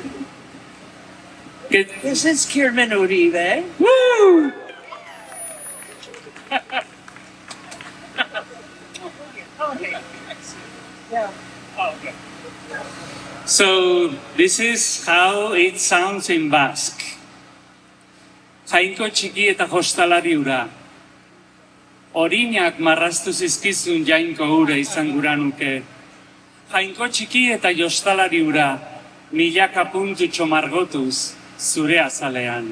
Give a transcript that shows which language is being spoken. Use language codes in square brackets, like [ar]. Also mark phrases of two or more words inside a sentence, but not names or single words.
[en] This is Kirman Uribe. Woo! So this is how it sounds in Basque. [eu] Jainko txiki eta jostalari ura. Orinak marraztu zizkizun jainko ura izan gura nuke. Jainko txiki eta jostalari ura, milaka puntutxo margotuz zure azalean.